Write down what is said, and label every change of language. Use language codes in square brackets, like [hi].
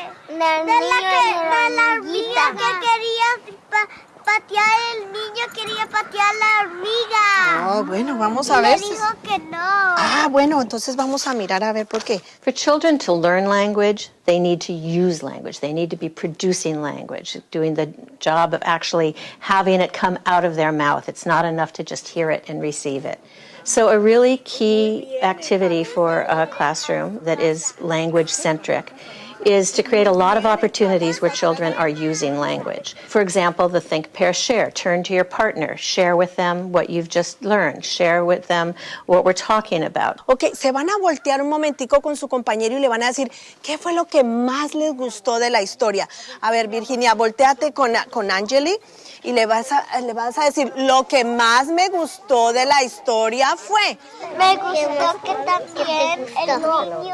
[es] De la hormiga que quería patear, el niño quería patear la hormiga. Oh, bueno, vamos a ver. Le dijo que no. Ah, bueno, entonces vamos a mirar a ver por qué. [en] For children to learn language, they need to use language. They need to be producing language, doing the job of actually having it come out of their mouth. It's not enough to just hear it and receive it. So a really key activity for a classroom that is language-centric is to create a lot of opportunities where children are using language. For example, the think, pair, share. Turn to your partner. Share with them what you've just learned. Share with them what we're talking about. [es] Ok, se van a voltear un momentico con su compañero y le van a decir qué fue lo que más les gustó de la historia. A ver, Virginia, volteate con Angeli y le vas a decir lo que más me gustó de la historia fue. Me gustó que también el niño...